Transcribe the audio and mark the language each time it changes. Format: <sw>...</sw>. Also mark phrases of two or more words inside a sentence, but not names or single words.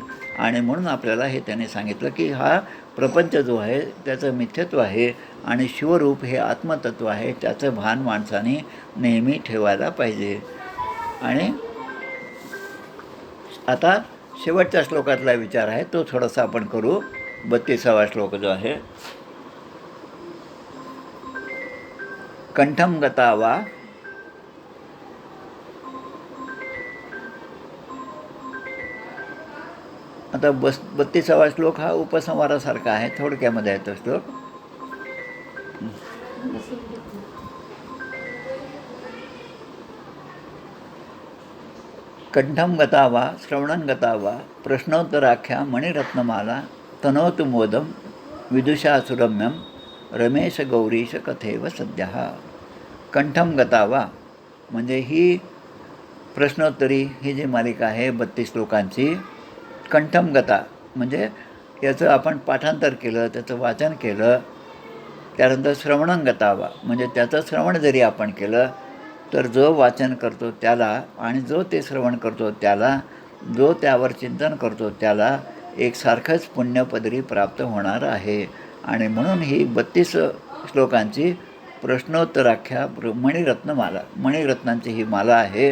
<mr>आणि म्हणून आपल्याला हे त्याने सांगितलं की हा प्रपंच जो आहे त्याचं मिथ्यत्व आहे आणि शिवरूप हे आत्मतत्व आहे, त्याचं भान माणसाने नेहमी ठेवायला पाहिजे. आणि आता शेवटच्या श्लोकातला विचार आहे तो थोडासा आपण करू. 32वा श्लोक जो आहे,</mr> <sa>कंठम गता वा.</sa> <mr>आता 32वा श्लोक हा उपसंहारासारखा आहे, थोडक्यामध्ये आहे तो श्लोक.</mr> <sa>कंठम गता वा श्रवणं गता वा प्रश्नोत्तराख्या मणिरत्नमाला तनोतु मोदम विदुषा सुरम्यम रमेश गौरीश कथेव सद्यः. कंठम गता वा</sa> <mr>म्हणजे ही प्रश्नोत्तरी ही जी मालिका आहे 32 श्लोकांची.</mr> <sa>कंठम गता</sa> <mr>म्हणजे याचं आपण पाठांतर केलं, त्याचं वाचन केलं. त्यानंतर</mr> <sa>श्रवणं गता वा</sa> <mr>म्हणजे त्याचं श्रवण जरी आपण केलं तर जो वाचन करतो त्याला आणि जो ते श्रवण करतो त्याला, जो त्यावर चिंतन करतो त्याला एकसारखंच पुण्यपदरी प्राप्त होणार आहे. आणि म्हणून ही 32 श्लोकांची</mr> <sa>प्रश्नोत्तराख्या मणिरत्नमाला,</sa> <mr>मणिरत्नांची ही माला आहे.</mr>